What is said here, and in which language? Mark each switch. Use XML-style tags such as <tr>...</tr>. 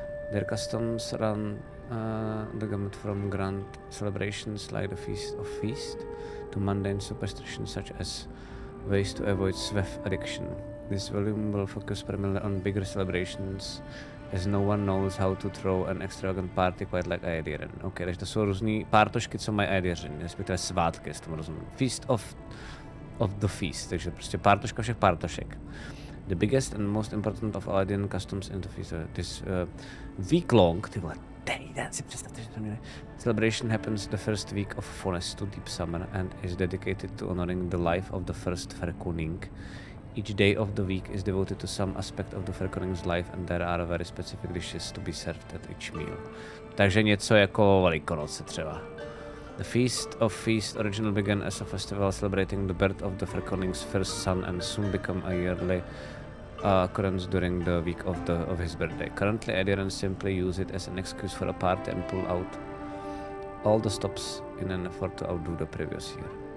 <en>Their customs run the gamut from grand celebrations like the Feast of Feast to mundane superstitions such as Ways to avoid sweat addiction. This volume will focus primarily on bigger celebrations, as no one knows how to throw an extravagant party quite like Aediren.</en> <cs>OK, takže to jsou různý pártošky, co mají Aediři, respektive svátky, jestli tomu rozumím. Feast of the feast, takže prostě pártoška všech pártošek.</cs> <en>The biggest and most important of Aedian customs in the feast. This week long,</en> <cs>ty vole, týden si představte, že to měli.</cs> <en>Celebration happens the first week of Forest to deep summer and is dedicated to honoring the life of the first Ferkoning. Each day of the week is devoted to some aspect of the Ferkoning's life and there are very specific dishes to be served at each meal.</en> <cs>Takže něco jako Velikonoce třeba.</cs> <en>The Feast of Feast originally began as a festival celebrating the birth of the Ferkoning's first son and soon became a yearly occurrence during the week of his birthday. Currently, Aedians simply use it as an excuse for a party and pull out all the stops in an effort to outdo the previous year.</en>